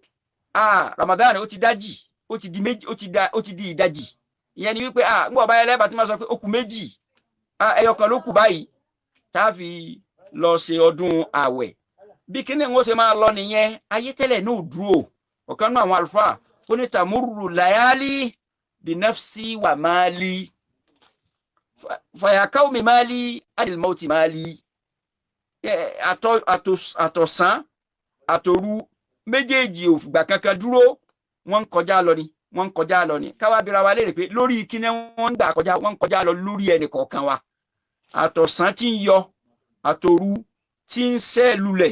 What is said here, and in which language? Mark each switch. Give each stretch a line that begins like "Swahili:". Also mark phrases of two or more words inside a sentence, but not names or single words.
Yoruba: Ramadan ó ti dájì, ó ti di méjì, ó ti di ìdajì. Ìyẹn ni wípé ńgbọ́ bá ẹlẹ́bàá tí máa sọ pé ó kù 2, ẹyọ kan ló kù báyìí tá a fi lọ ṣe ọdún àwẹ̀. Bí kíní ń ó ṣe máa lọ nìyẹn, ayé tẹ́lẹ̀ náà dúró. Ọ̀kan náà àwọn àlùfáà ó ní
Arabic: تمر الليالي بنفسي وما لي فيا قومي ما لي عن الموت ما لي.
Yoruba: Àtọ̀sán àtòru méjèèjì ò fìgbà kankan dúró, wọ́n ń kọjá lọ ni. Káwá bira wa léèrè pé lórí kíní wọ́n ń gbà kọjá, wọ́n ń kọjá lọ lórí ẹnì kọ̀ọ̀kan wa. Àtọ̀sán tí ń yọ, àtòru tí ń ṣẹ́ lulẹ̀.